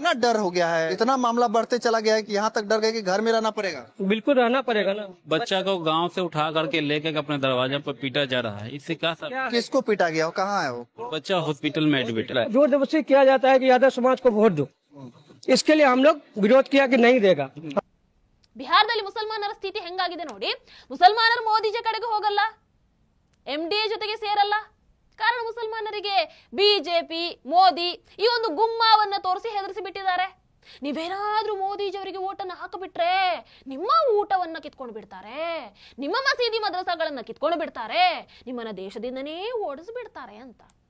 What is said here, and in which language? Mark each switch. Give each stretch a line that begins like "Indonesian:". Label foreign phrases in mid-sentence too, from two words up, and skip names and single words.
Hindi: इतना डर हो गया है, इतना मामला बढ़ते चला गया है कि यहाँ तक डर गए कि घर में रहना पड़ेगा. बिल्कुल रहना पड़ेगा ना. बच्चा को गांव से उठा करके लेके अपने दरवाजे पर पीटा जा रहा है. इससे क्या सर? किसको पीटा गया, कहाँ है वो बच्चा हॉस्पिटल में एडमिट है. जोर जबरदस्ती किया जाता है कि यादव समाज को वोट दो. इसके लिए हम लोग विरोध किया कि नहीं देगा.
Kannada: ಬಿಹಾರದಲ್ಲಿ ಮುಸಲ್ಮಾನರ ಸ್ಥಿತಿ ಹೆಂಗಾಗಿದೆ ನೋಡಿ. ಮುಸಲ್ಮಾನರು ಮೋದಿಜಿ ಕಡೆಗೆ ಹೋಗಲ್ಲ, MDA ಜೊತೆಗೆ ಸೇರಲ್ಲ. ಕಾರಣ ಮುಸಲ್ಮಾನರಿಗೆ ಬಿಜೆಪಿ ಮೋದಿ ಈ ಒಂದು ಗುಮ್ಮಾವನ್ನ ತೋರಿಸಿ ಹೆದರಿಸಿ ಬಿಟ್ಟಿದ್ದಾರೆ. ನೀವೇನಾದ್ರೂ ಮೋದಿಜಿ ಅವರಿಗೆ ಓಟನ್ನು ಹಾಕಿಬಿಟ್ರೆ ನಿಮ್ಮ ಊಟವನ್ನ ಕಿತ್ಕೊಂಡು ಬಿಡ್ತಾರೆ, ನಿಮ್ಮ ಮಸೀದಿ ಮದ್ರಸಾಗಳನ್ನ ಕಿತ್ಕೊಂಡು ಬಿಡ್ತಾರೆ, ನಿಮ್ಮನ್ನ ದೇಶದಿಂದನೇ ಓಡಿಸ್ಬಿಡ್ತಾರೆ ಅಂತ.